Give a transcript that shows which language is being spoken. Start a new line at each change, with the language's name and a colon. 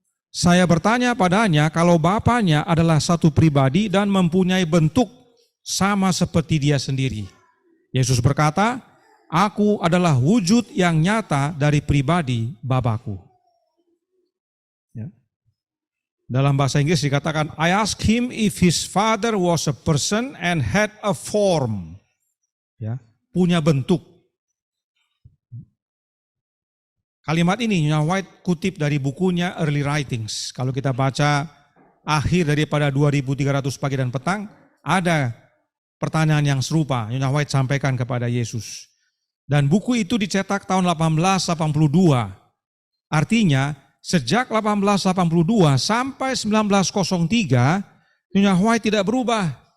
Indonesian: Saya bertanya padanya kalau Bapanya adalah satu pribadi dan mempunyai bentuk sama seperti dia sendiri. Yesus berkata, aku adalah wujud yang nyata dari pribadi Bapakku. Ya. Dalam bahasa Inggris dikatakan,
English: I asked him if his father was a person and had a form.
Indonesian: Ya, punya bentuk. Kalimat ini Nyonya White kutip dari bukunya Early Writings. Kalau kita baca akhir daripada 2300 pagi dan petang, ada pertanyaan yang serupa Nyonya White sampaikan kepada Yesus. Dan buku itu dicetak tahun 1882. Artinya sejak 1882 sampai 1903, Nyonya White tidak berubah.